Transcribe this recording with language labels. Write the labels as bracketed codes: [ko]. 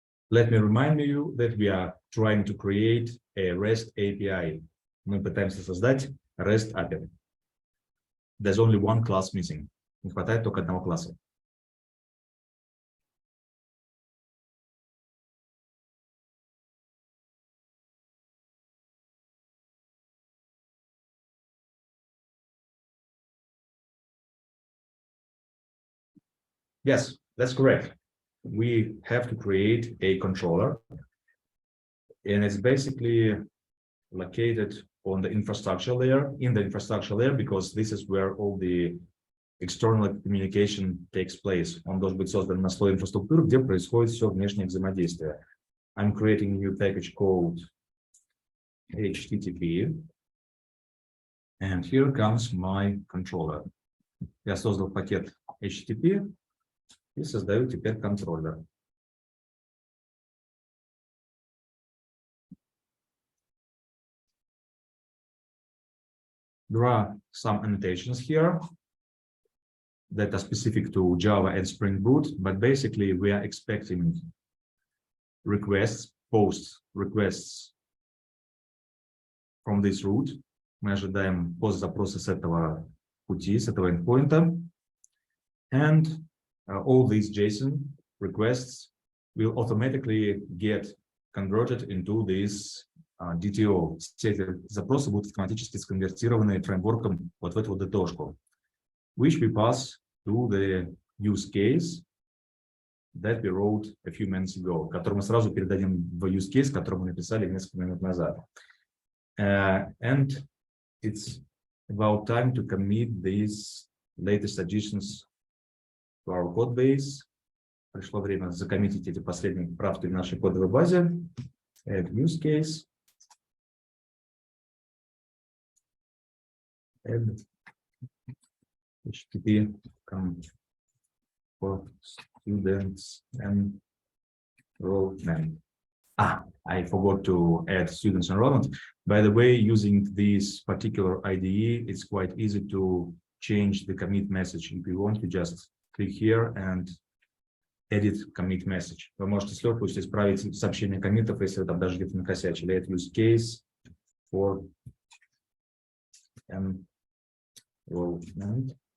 [en] Let me remind you that we are trying to create a REST API. [ru] Мы пытаемся создать REST API. [en] There's only one class missing. [ru] Не хватает только одного класса. [en] Yes, that's correct. We have to create a controller, and it's basically located on the infrastructure layer, because this is where all the external communication takes place. [ru] Он должен быть создан на слое инфраструктуры, где происходит все внешнее взаимодействие. [en] I'm creating a new package called HTTP, and here comes my controller. [ru] Я создал пакет HTTP и создаю теперь контроллер. [en] There are some annotations here that are specific to Java and Spring Boot, but basically we are expecting requests, post requests from this route. [ru] Мы ожидаем пост-запросы с этого пути, с этого endpoint, [en] and all these JSON requests will automatically get converted into this DTO. [ru] Все эти запросы будут автоматически сконвертированы фреймворком вот в эту вот DTO-шку, [en] which we pass to the use case that we wrote a few minutes ago, [ru] который мы сразу передадим в use case, который мы написали несколько минут назад. [en] And it's about time to commit these latest additions to our code base. [ru] пришло время закоммитить эти последние правки в нашей кодовой базе. [en] Add use case. Add HTTP for students enrollment. I forgot to add students enrollment. By the way, using this particular IDE, it's quite easy to change the commit message. If you want, you just click here and edit commit message. [ru] Вы можете с легкостью исправить сообщение коммитов, если вы там даже где-то накосячили. [en] Add use case for enrollment.